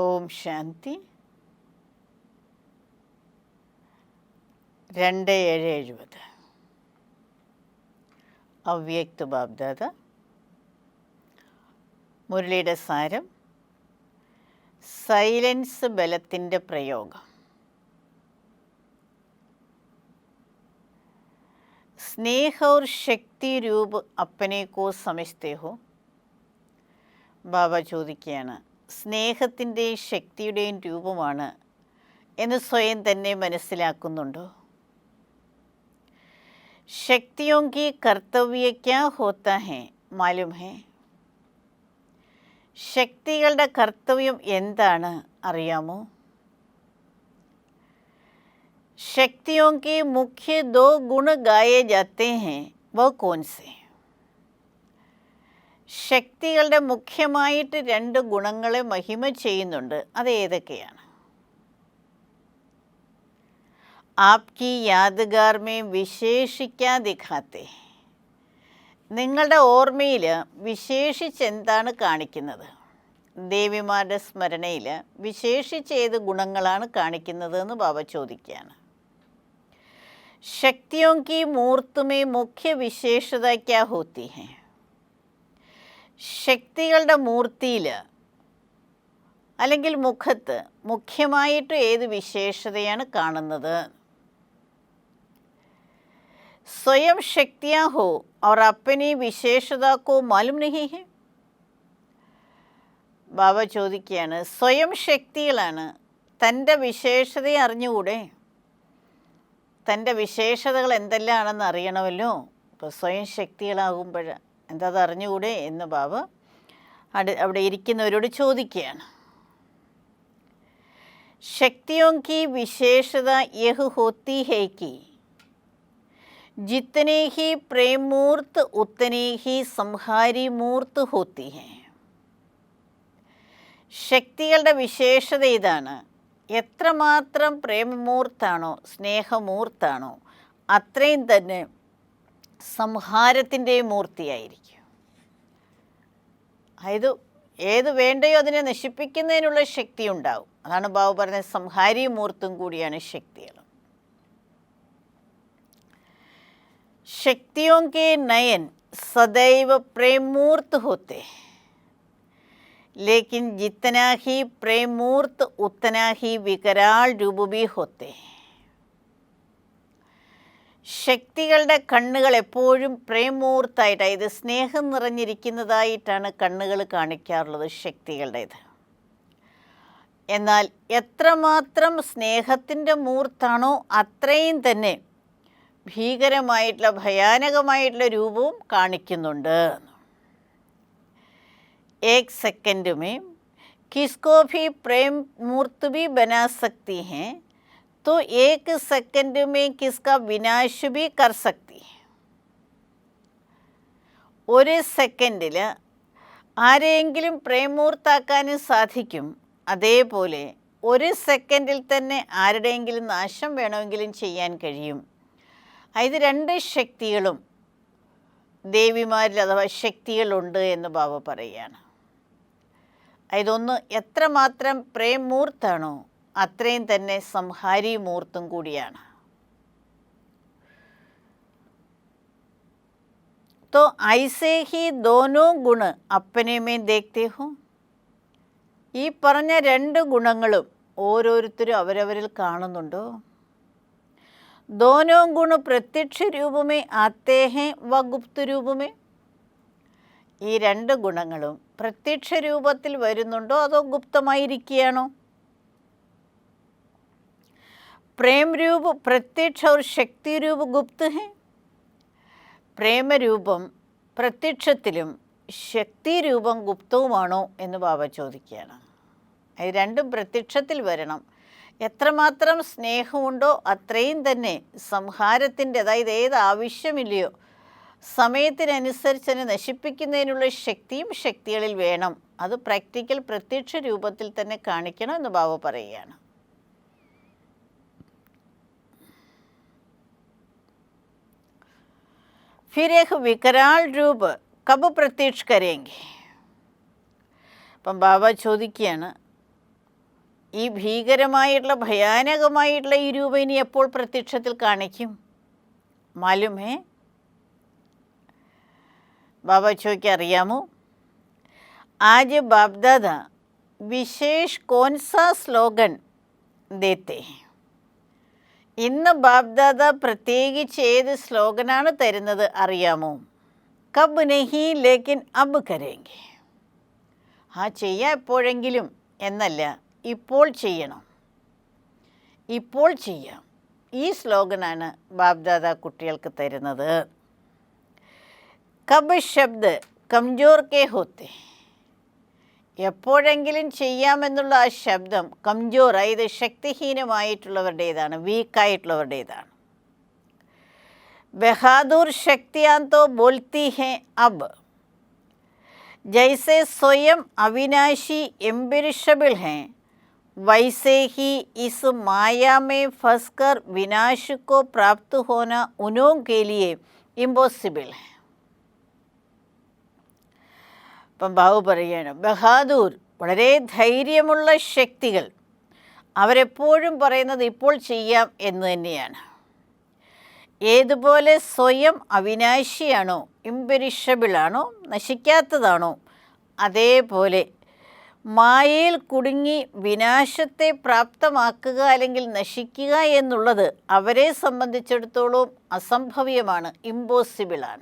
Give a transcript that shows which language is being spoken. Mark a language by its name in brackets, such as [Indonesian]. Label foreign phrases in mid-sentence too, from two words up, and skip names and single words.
[Malayalam] ശാന്തി. 2770 അവ്യക്ത ബാബ്ദാദ. മുരളിയുടെ സാരം: സൈലൻസ് ബലത്തിൻ്റെ പ്രയോഗം. [Hindi] स्नेह और शक्ति रूप अपने को समझते हो? [Malayalam] ബാബ ചോദിക്കുകയാണ്, സ്നേഹത്തിൻ്റെയും ശക്തിയുടെയും രൂപമാണ് എന്ന് സ്വയം തന്നെ മനസ്സിലാക്കുന്നുണ്ടോ? [Hindi] ശക്തിയോं की कर्तव्य क्या होता है मालूम है? [Malayalam] ശക്തികളുടെ കർത്തവ്യം എന്താണ് അറിയാമോ? [Hindi] शक्तियों के मुख्य 2 गुण गाए जाते हैं, वो कौन से? [Malayalam] ശക്തികളുടെ മുഖ്യമായിട്ട് 2 ഗുണങ്ങളെ മഹിമ ചെയ്യുന്നുണ്ട്. അത് ഏതൊക്കെയാണ്? [Hindi] आपकी यादगार में विशेष क्या दिखाते. [Malayalam] നിങ്ങളുടെ ഓർമ്മയിൽ വിശേഷിച്ച് എന്താണ് കാണിക്കുന്നത്? ദേവിമാരുടെ സ്മരണയിൽ വിശേഷിച്ച് ഏത് ഗുണങ്ങളാണ് കാണിക്കുന്നത് എന്ന് ബാബ ചോദിക്കുകയാണ്. [Hindi] शक्तियों की मूर्त में मुख्य विशेषता क्या होती है? [Malayalam] ശക്തികളുടെ മൂർത്തിയിൽ അല്ലെങ്കിൽ മുഖത്ത് മുഖ്യമായിട്ട് ഏത് വിശേഷതയാണ് കാണുന്നത്? [Hindi] स्वयं शक्तियाँ हो और अपनी विशेषता को मालूम नहीं है? [Malayalam] ബാബ ചോദിക്കുകയാണ്, സ്വയം ശക്തികളാണ്, തൻ്റെ വിശേഷതയെ അറിഞ്ഞുകൂടെ? തൻ്റെ വിശേഷതകൾ എന്തെല്ലാമാണെന്ന് അറിയണമല്ലോ. ഇപ്പോൾ സ്വയം ശക്തികളാകുമ്പോൾ എന്താ അത് അറിഞ്ഞുകൂടെ എന്ന് ബാബ അവിടെ ഇരിക്കുന്നവരോട് ചോദിക്കുകയാണ്. [Hindi] ശക്തിയോं की विशेषता यह होती है कि जितने ही प्रेम मूर्त उतने ही संहारी मूर्त होती हैं. [Malayalam] ശക്തികളുടെ വിശേഷത ഇതാണ്, എത്രമാത്രം പ്രേമമൂർത്താണോ സ്നേഹമൂർത്താണോ അത്രയും തന്നെ സംഹാരത്തിൻ്റെ മൂർത്തിയായിരിക്കും. അതായത് ഏത് വേണ്ടയോ അതിനെ നശിപ്പിക്കുന്നതിനുള്ള ശക്തി ഉണ്ടാവും. അതാണ് ബാബു പറഞ്ഞത്, സംഹാരി മൂർത്തും കൂടിയാണ് ശക്തികൾ. [Hindi] ശക്തിയോं के नयन सदैव प्रेम मूर्त होते हैं, लेकिन जितना ही प्रेम मूर्त उतना ही विकराल रूप भी होते हैं. [Malayalam] ശക്തികളുടെ കണ്ണുകൾ എപ്പോഴും പ്രേമൂർത്തായിട്ട്, ഇത് സ്നേഹം നിറഞ്ഞിരിക്കുന്നതായിട്ടാണ് കണ്ണുകൾ കാണിക്കാറുള്ളത് ശക്തികളുടേത്. എന്നാൽ എത്രമാത്രം സ്നേഹത്തിൻ്റെ മൂർത്താണോ അത്രയും തന്നെ ഭീകരമായിട്ടുള്ള ഭയാനകമായിട്ടുള്ള രൂപവും കാണിക്കുന്നുണ്ട്. [Hindi] एक सेकंड में किसको भी प्रेम मूर्त भी बना सकती हैं, तो एक सेकंड में किसका विनाश भी कर सकती है. [Malayalam] ഒരു സെക്കൻഡിൽ ആരെയെങ്കിലും പ്രേമൂർത്താക്കാനും സാധിക്കും. അതേപോലെ ഒരു സെക്കൻഡിൽ തന്നെ ആരുടെയെങ്കിലും നാശം വേണമെങ്കിലും ചെയ്യാൻ കഴിയും. ഇത് 2 ശക്തികളും ദേവിമാരിൽ അഥവാ ശക്തികളുണ്ട് എന്ന് ബാബ പറയുകയാണ്. ഇതൊന്ന് എത്രമാത്രം പ്രേമൂർത്താണോ അത്രയും തന്നെ സംഹാരി മൂർത്തും കൂടിയാണ്. [Hindi] तो ऐसे ही दोनों गुण अपने में देखते हो. [Malayalam] ഈ പറഞ്ഞ 2 ഗുണങ്ങളും ഓരോരുത്തരും അവരവരിൽ കാണുന്നുണ്ടോ? [Hindi] दोनों गुण प्रत्यक्ष रूप में आते हैं व गुप्त रूप में. [Malayalam] ഈ 2 ഗുണങ്ങളും പ്രത്യക്ഷ രൂപത്തിൽ വരുന്നുണ്ടോ അതോ ഗുപ്തമായിരിക്കുകയാണോ? [Hindi] प्रेम रूप प्रत्यक्ष और शक्ति रूप गुप्त है. [Malayalam] പ്രേമരൂപം പ്രത്യക്ഷത്തിലും ശക്തി രൂപം ഗുപ്തവുമാണോ എന്ന് ബാബ ചോദിക്കുകയാണ്. ഇത് 2ഉം പ്രത്യക്ഷത്തിൽ വരണം. എത്രമാത്രം സ്നേഹമുണ്ടോ അത്രയും തന്നെ സംഹാരത്തിൻ്റെ, അതായത് ഏത് ആവശ്യമില്ലയോ സമയത്തിനനുസരിച്ച് അതിനെ നശിപ്പിക്കുന്നതിനുള്ള ശക്തിയും ശക്തികളിൽ വേണം. അത് പ്രാക്ടിക്കൽ പ്രത്യക്ഷ രൂപത്തിൽ തന്നെ കാണിക്കണം എന്ന് ബാബ പറയുകയാണ്. [Hindi] फिर एक विकराल रूप कब प्रत्यक्ष करेंगे. [Malayalam] അപ്പം ബാബ ചോദിക്കുകയാണ്, ഈ ഭീകരമായിട്ടുള്ള ഭയാനകമായിട്ടുള്ള ഈ രൂപം ഇനി എപ്പോൾ പ്രത്യക്ഷത്തിൽ കാണിക്കും? [Hindi] मालूम है? [Malayalam] ബാബ ചോയ്ക്ക് അറിയാമോ? [Hindi] आज बाप दादा विशेष कौन सा स्लोगन देते हैं? [Malayalam] ഇന്ന് ബാപ്ദാദ പ്രത്യേകിച്ച് ഏത് സ്ലോഗനാണ് തരുന്നത് അറിയാമോ? [Hindi] कब नहीं लेकिन अब करेंगे. [Malayalam] ചെയ്യാം എപ്പോഴെങ്കിലും എന്നല്ല, ഇപ്പോൾ ചെയ്യണം, ഇപ്പോൾ ചെയ്യാം. ഈ സ്ലോഗനാണ് ബാപ്ദാദ കുട്ടികൾക്ക് തരുന്നത്. [Hindi] कब शब्द कमज़ोर के होते. [Malayalam] എപ്പോഴെങ്കിലും ചെയ്യാമെന്നുള്ള ആ ശബ്ദം കംജോർ, അതായത് ശക്തിഹീനമായിട്ടുള്ളവരുടേതാണ്, വീക്കായിട്ടുള്ളവരുടേതാണ്. [Hindi] बहादुर शक्तियाँ तो बोलती हैं अब. जैसे स्वयं अविनाशी इम्पेरिशेबल हैं, वैसे ही इस माया में फंसकर विनाश को प्राप्त होना उन्हों के लिए इम्पॉसिबल है. [Malayalam] അപ്പം ബാബു പറയുകയാണ്, ബഹാദൂർ, വളരെ ധൈര്യമുള്ള ശക്തികൾ, അവരെപ്പോഴും പറയുന്നത് ഇപ്പോൾ ചെയ്യാം എന്ന് തന്നെയാണ്. ഏതുപോലെ സ്വയം അവിനാശിയാണോ, ഇംപെരിഷബിളാണോ, നശിക്കാത്തതാണോ, അതേപോലെ മായയിൽ കുടുങ്ങി വിനാശത്തെ പ്രാപ്തമാക്കുക അല്ലെങ്കിൽ നശിക്കുക എന്നുള്ളത് അവരെ സംബന്ധിച്ചിടത്തോളം അസംഭവ്യമാണ്, ഇമ്പോസിബിളാണ്.